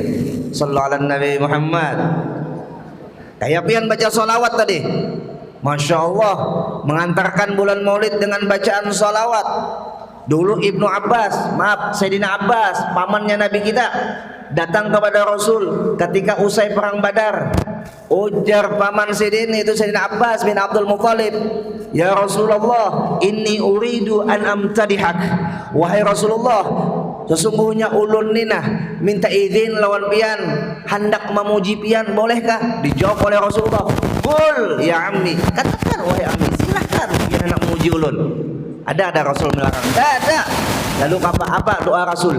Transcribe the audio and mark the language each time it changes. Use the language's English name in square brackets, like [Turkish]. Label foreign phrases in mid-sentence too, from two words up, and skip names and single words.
[Arabic] Sallallahu alaihi [Banjar] Nabi Muhammad. Kayak pian baca salawat tadi, [Arabic] Masya Allah, [Banjar] mengantarkan bulan maulid dengan bacaan salawat. [Indonesian] Dulu Ibnu Abbas, Sayyidina Abbas, pamannya Nabi kita, datang kepada Rasul ketika usai perang Badar. [Banjar] Ujar paman Sidin itu Sayyidina Abbas bin Abdul Muthalib, ya Rasulullah, [Arabic] inni uridu an amtadihak. [Banjar] Wahai Rasulullah, sesungguhnya ulun nina minta izin lawan pian hendak memuji pian, bolehkah? Dijawab oleh Rasulullah, [Arabic] qul ya ammi, [Banjar] katakan wahai ammi, silakan pian hendak memuji ulun. [Indonesian] Ada Rasul melarang? Tidak ada. Lalu apa doa Rasul?